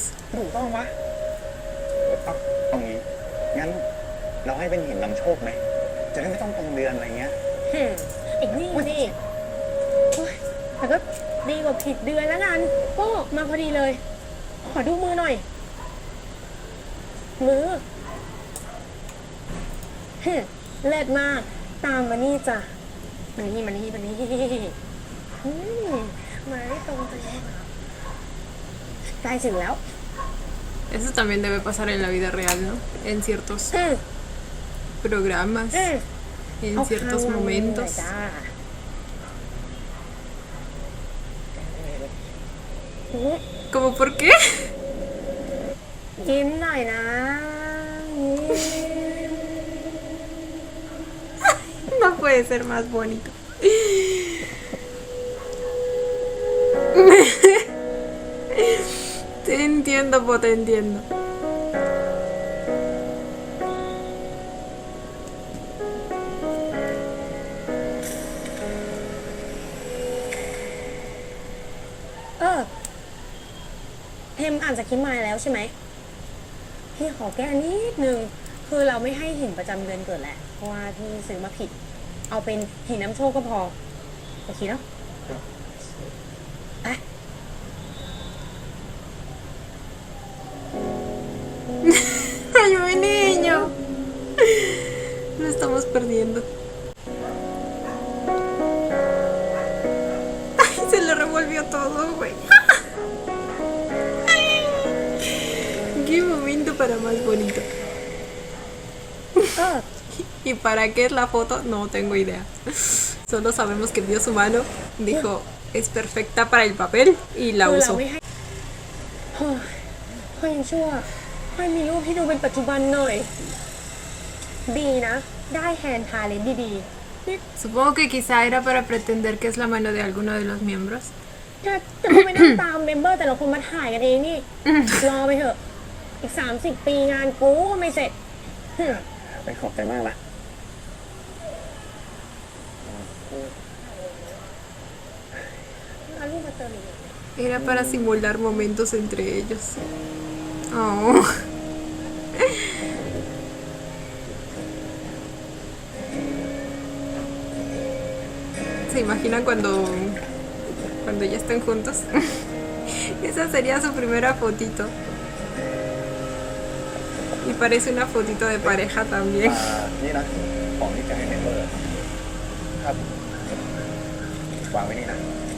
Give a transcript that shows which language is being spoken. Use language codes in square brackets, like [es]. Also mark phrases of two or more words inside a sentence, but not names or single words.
[th] ถูกต้องปะเอางี้งั้นเราให้เป็นหินนำโชคไหมจะได้ไม่ต้องตรงเดือนอะไรเงี้ย อีกนี่นี่โอ๊ยแต่ก็ดีกว่าผิดเดือนแล้วกันโอ้มาพอดีเลย ขอดูมือหน่อย มือเลิศมาก ตามมานี่จ้ะมานี่มานี่มานี่อืมมาได้ตรงไปเลยใกล้ถึงแล้ว [es] Eso también debe pasar en la vida real, ¿no? En ciertos [th] อืม [es] programas, [th] อืม [es] en [th] เอา [es] ciertos [th] ข้างหน่อย [es] momentos. [th] จ้าอืม [es] ¿Cómo por qué? [th] ยิ้มหน่อยนะยิ้ม [es] No puede ser más bonito. Te entiendo, po, te entiendo. เออเทมอ่านจากคลิปมาแล้วใช่ไหมพี่ขอแก้นิดนึง คือเราไม่ให้หินประจำเดือนเกิดแหละ เพราะว่าพี่ซื้อมาผิด เอาเป็นหินน้ำโชคก็พอ โอเคเนาะไป Ay, mi niño. Lo estamos perdiendo. Ay, se le revolvió todo, güey. Qué momento para más bonito. [th] เออ [es] ¿Y para qué es la foto? No tengo idea. Solo sabemos que Dios humano dijo, es perfecta para el papel y la [th] คือเรา [es] usó. [th] ไม่ให้เฮ้ยเฮ้ยยังชั่วให้มีรูปที่ดูเป็นปัจจุบันหน่อย ดีนะ ได้แฮนด์ทาเลนต์ดีๆนี่ [es] Supongo que quizá era para pretender que es la mano de alguno de los miembros. [th] จะมาไปนั่งตามเมมเบอร์แต่ละคนมาถ่ายกันเองนี่ รอไปเถอะ อีก30 ปีงานกูก็ไม่เสร็จ ไปขอบใจมากนะ เอารูปมาเติมอีก [es] Era para simular momentos entre ellos. Oh. ¿Se imaginan cuando ya estén juntos? Esa sería su primera fotito. Y parece una fotito de pareja también. [th] นี่นะ ของที่จะให้เมมเบอร์ ครับ วางไว้นี่นะ